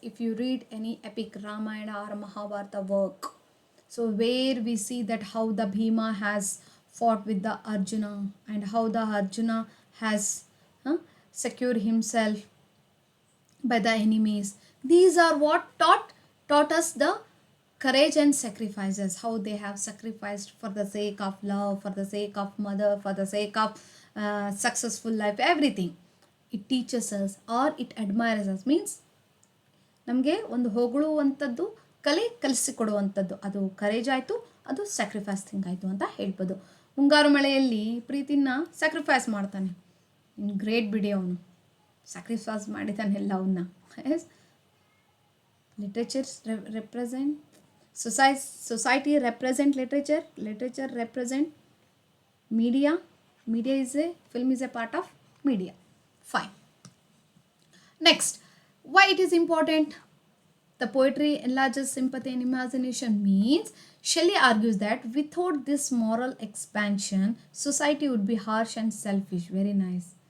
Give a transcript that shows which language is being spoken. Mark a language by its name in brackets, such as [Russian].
[English] If you read any epic Ramayana or Mahabharata work, so where we see that how the Bhima has fought with the Arjuna, and how the Arjuna has secured himself by the enemies. These are what taught us the courage and sacrifices, how they have sacrificed for the sake of love, for the sake of mother, for the sake of successful life, everything. It teaches us or it admires us means [Kannada] ನಮಗೆ ಒಂದು ಹೊಗಳುವಂಥದ್ದು ಕಲಿಸಿಕೊಡುವಂಥದ್ದು, ಅದು courage ಆಯಿತು, ಅದು sacrifice thing ಆಯಿತು ಅಂತ ಹೇಳ್ಬೋದು. ಮುಂಗಾರು ಮಳೆಯಲ್ಲಿ ಪ್ರೀತಿನ ಸ್ಯಾಕ್ರಿಫೈಸ್ ಮಾಡ್ತಾನೆ, ಗ್ರೇಟ್ ಬಿಡಿ, ಅವನು ಸ್ಯಾಕ್ರಿಫೈಸ್ ಮಾಡಿದ್ದಾನೆ ಎಲ್ಲ ಅವನ್ನ. [English] Yes, literature represent society, represent literature represent media is a film is a part of media. Fine. Next, why it is important? The poetry enlarges sympathy and imagination means Shelley argues that without this moral expansion, society would be harsh and selfish. Very nice.